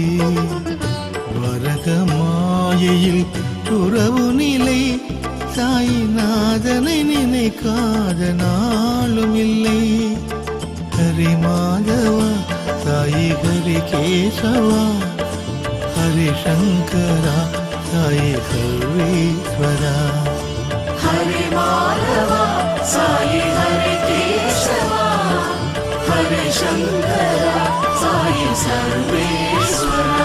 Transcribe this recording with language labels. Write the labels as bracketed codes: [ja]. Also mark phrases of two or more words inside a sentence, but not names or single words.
[ta] வரக மாயையில் உறவு நிலை, சாயிநாதனை நினைக்காத நாளும் இல்லை. ஹரி மாதவா சாயி ஹரி கேசவா, ஹரி சங்கரா சாயி சர்வேஸ்வரா. [sa] हरे माधवा साई हरे केशवा, हरे शंकरा साई सर्वेश्वरा.